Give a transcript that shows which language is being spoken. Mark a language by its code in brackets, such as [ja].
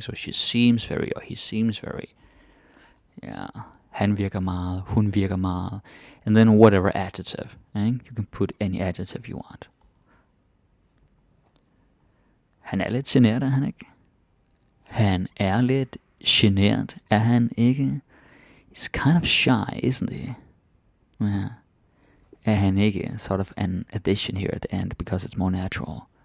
[en] So she seems very, or he seems very... Yeah. [da] Han virker meget, hun virker meget. [en] And then whatever adjective. Eh? You can put any adjective you want. [da] Han er lidt genert, er han ikke? Han er lidt genert, er han ikke? [en] He's kind of shy, isn't he? Yeah. [da] Er han ikke? [en] Sort of an addition here at the end, because it's more natural.